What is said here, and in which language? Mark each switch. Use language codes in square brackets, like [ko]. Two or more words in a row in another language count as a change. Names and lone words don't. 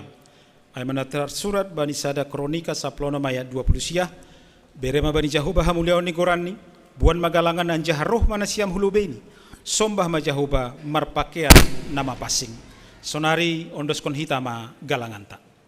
[bts] Ay manatar surat bani sada kronika saplono maya 20 sia, berema bani Jahoba hamuliaon ni gorani, buan magalangan an jaharoh mana siam hulubeni, sombah ma Jahoba marpakean nama pasing. Sonari ondos kon hita ma galanganta.